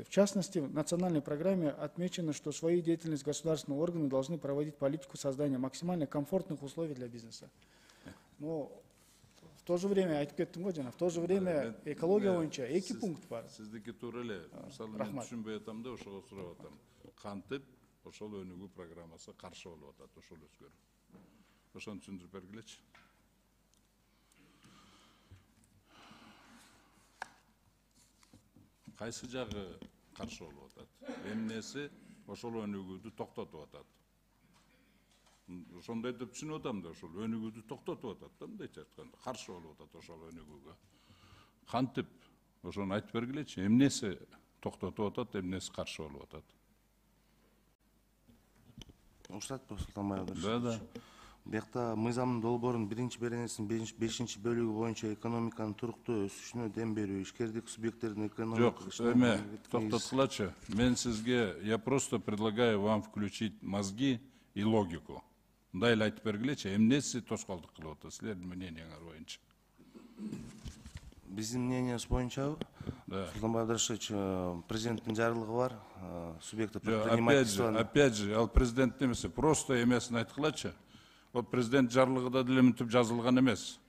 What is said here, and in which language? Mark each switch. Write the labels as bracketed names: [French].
[Russian] В частности, в национальной программе отмечено, что свою деятельность государственные органы должны проводить политику создания максимально комфортных условий для бизнеса. Но в то же время, в то же время [Kyrgyz] экология боюнча 2 пункт бар. Сиздики туура эле. Мисалы мен түшүнбөй атам да ошого сурап атам. Кантип ошол өнүгүү программасы каршы болуп атат ошол өзгөрүү. Ошону түшүндүрүп бергилечи. Кайсы жагы каршы болуп атат? Эмнеси ошол өнүгүүдү токтотуп атат? Ошондой деп түшүнүп атам да, ошол өнүгүүдү токтотуп атат да, мындайча айтканда, каршы болуп атат ошол өнүгүүгө. Кантип ошону айтып бергилечи? Эмнеси токтотуп атат, эмнеси каршы болуп атат? Уруксатпы, Султанбай Абдрашевич? [Russian] Да. [Kyrgyz] Биякта мыйзамдын долбоорунун 1-беренесинин 5 бөлүгү боюнча экономиканын туруктуу өсүшүнө дем берүү, ишкердик субъекттердин экономикалык токтоткулачы. Мен сизге, [Russian] я просто предлагаю вам включить мозги и логику. [Kyrgyz] Мындай эле айтып бергилечи, эмнеси тоскоолдук кылып атат силердин мнениеңер боюнча? Биздин мнениябыз боюнча, Султанбай Абдрашевич, президенттин жарлыгы бар, [Russian] субъекты предпринимательства. Опять же, [Kyrgyz] ал президент эмесе, просто эмесин айткылачы. Вот президент жарлыгыда деле мынтип жазылган эмес.